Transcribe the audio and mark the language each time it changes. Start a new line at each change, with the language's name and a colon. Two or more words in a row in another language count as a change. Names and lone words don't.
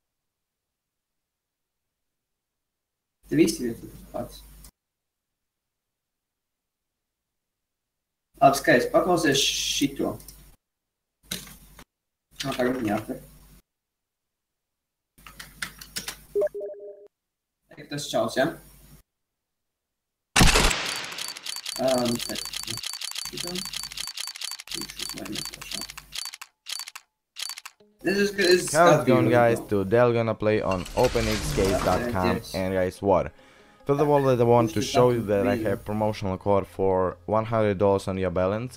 Latvian: Te visi ir tas pats. Labi, skaidrs, paklausies šito. Tagad viņi atver. Tas čaus, ja?
English: How's it going, guys? Today I'm gonna play on openxgames.com and guys, what? First of all, I want to show you that I have promotional code for $100 on your balance.